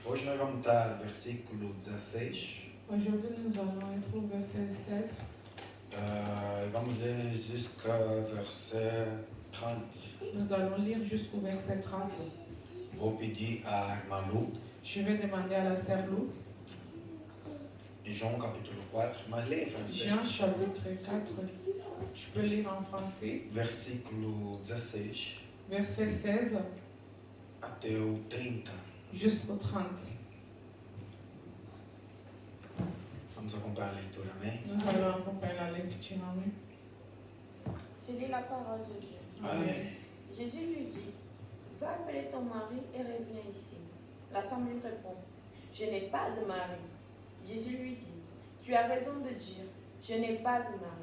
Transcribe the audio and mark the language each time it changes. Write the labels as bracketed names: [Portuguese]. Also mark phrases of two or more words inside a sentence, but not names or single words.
[Portuguese] Hoje nós vamos estar no versículo 16. [French] Aujourd'hui, nous allons être au verset 16. [Portuguese] Vamos ler [French] jusqu'au verset 30. Nous allons lire jusqu'au verset 30. [Portuguese] Vou pedir à irmã Lu, [French] Je vais demander à la sœur Lou, [Portuguese] em João capítulo 4, mas leia em francês. [French] Jean chapitre 4. Je peux lire en français. [Portuguese] Versículo 16 [French] Verset 16 [Portuguese] até o 30. [French] jusqu'au 30. [Portuguese] Vamos acompanhar a leitura, amém? [French] Nous allons accompagner la lecture. Amen. Je lis la parole de Dieu. [Portuguese] Amém. [French] Jésus lui dit, va appeler ton mari et reviens ici. La femme lui répond, je n'ai pas de mari. Jésus lui dit, tu as raison de dire, je n'ai pas de mari.